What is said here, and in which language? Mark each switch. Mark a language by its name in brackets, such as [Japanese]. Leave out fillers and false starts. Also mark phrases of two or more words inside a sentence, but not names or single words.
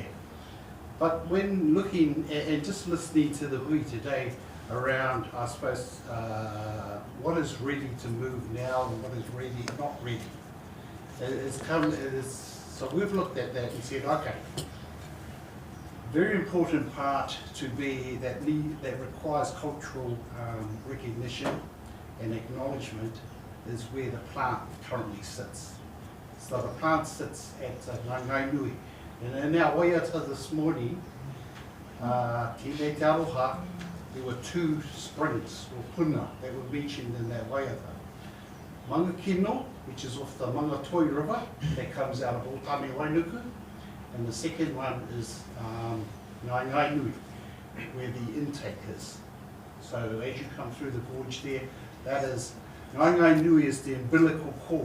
[English] But when looking and just listening to the hui today around, I suppose, what is ready to move now and what is ready, not ready, so we've looked at that and said, okay, very important part to be that requires cultural recognition and acknowledgement is where the plant currently sits. So the plant sits at Ngai Nui. And in our waiata this morning, Tēnei Te Aroha, there were 2 springs, or puna, that were mentioned in that waiata. Mangakino, which is off the Mangatoi River, that comes out of Otami Wainuku, and the second one is Ngai Nui, where the intake is. So as you come through the gorge there, that is, Ngai Nui is the umbilical cord.